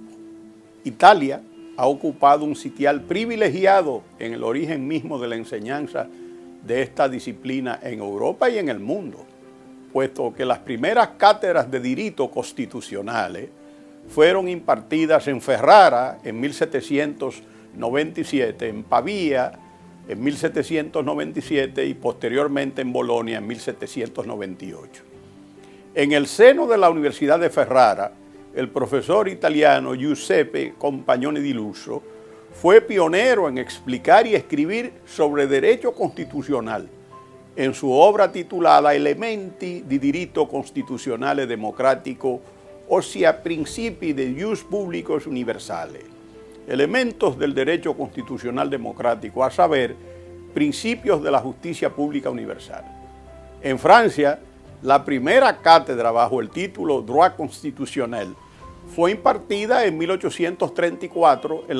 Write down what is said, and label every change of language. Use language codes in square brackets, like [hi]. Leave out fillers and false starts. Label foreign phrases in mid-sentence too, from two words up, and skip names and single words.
[es] Italia ha ocupado un sitial privilegiado en el origen mismo de la enseñanza de esta disciplina en Europa y en el mundo, puesto que las primeras cátedras de diritto constitucionales fueron impartidas en Ferrara en 1797, en Pavía en 1797 y posteriormente en Bolonia en 1798. En el seno de la Universidad de Ferrara, el profesor italiano Giuseppe Compagnoni di Lusso fue pionero en explicar y escribir sobre derecho constitucional en su obra titulada Elementi di diritto costituzionale democratico, ossia Principi de Ius Publicos Universale, elementos del derecho constitucional democrático, a saber, principios de la justicia pública universal. En Francia, la primera cátedra bajo el título Droit constitutionnel fue impartida en 1834 en